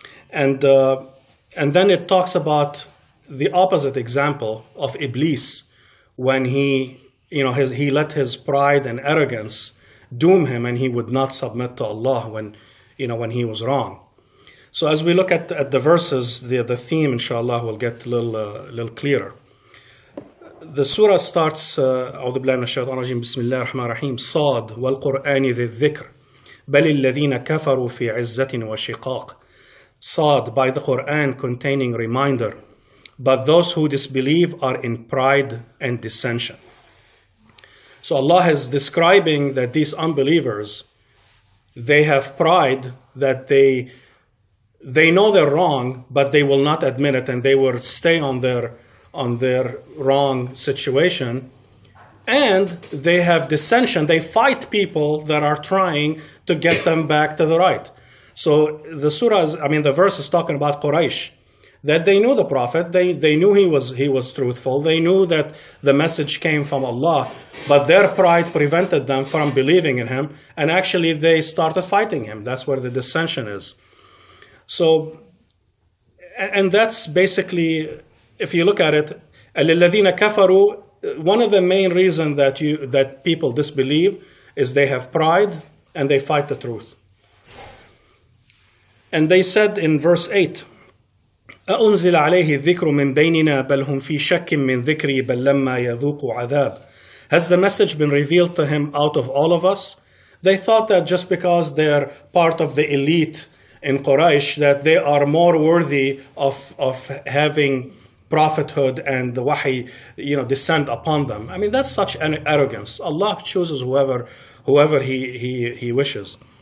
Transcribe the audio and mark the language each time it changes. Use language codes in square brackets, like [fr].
[en] And then it talks about the opposite example of Iblis when he let his pride and arrogance doom him and he would not submit to Allah when he was wrong. So as we look at the verses, the theme, inshallah, will get a little clearer. The surah starts, [ar] أعوذ بالله من الشيطان الرجيم بسم الله الرحمن الرحيم صاد والقرآن ذي الذكر بل الذين كفروا في عزة وشقاق. [en] Saad, by the Quran containing reminder, but those who disbelieve are in pride and dissension. So Allah is describing that these unbelievers, they have pride that they know they're wrong, but they will not admit it, and they will stay on their wrong situation. And they have dissension. They fight people that are trying to get them back to the right. So the verse is talking about Quraysh, that they knew the Prophet, they knew he was truthful, they knew that the message came from Allah, but their pride prevented them from believing in him, and actually they started fighting him. That's where the dissension is. So, and that's basically, if you look at it, [ar] الَّذِينَ كَفَرُوا, [en] one of the main reasons that people disbelieve is they have pride and they fight the truth. And they said in verse 8, [ar] أأنزل عليه الذكر من بيننا بل هم في شك من ذكري بل لما يذوقوا عذاب. [en] Has the message been revealed to him out of all of us? They thought that just because they're part of the elite in Quraysh, that they are more worthy of having prophethood and the wahi, descend upon them. I mean, that's such an arrogance. Allah chooses whoever he wishes.